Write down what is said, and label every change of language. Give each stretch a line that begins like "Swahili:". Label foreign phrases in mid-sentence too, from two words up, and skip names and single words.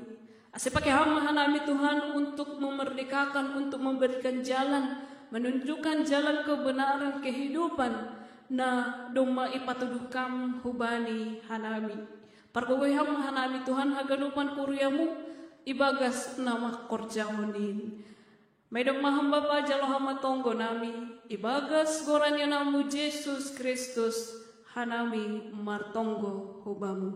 Batak Simalungun: Ase pakai hama hanami
Indonesian: Tuhan untuk memerdekakan, untuk memberikan jalan, menunjukkan jalan kebenaran kehidupan,
Batak Simalungun: na doma ipatuduhkam hubani hanami. Pargogoyham hanami Tuhan haganupan kuryamu ibagas nama korjahonin. Medok maham Bapa jalo hama tonggo nami ibagas goranya namu Yesus Kristus hanami martonggo hubamu.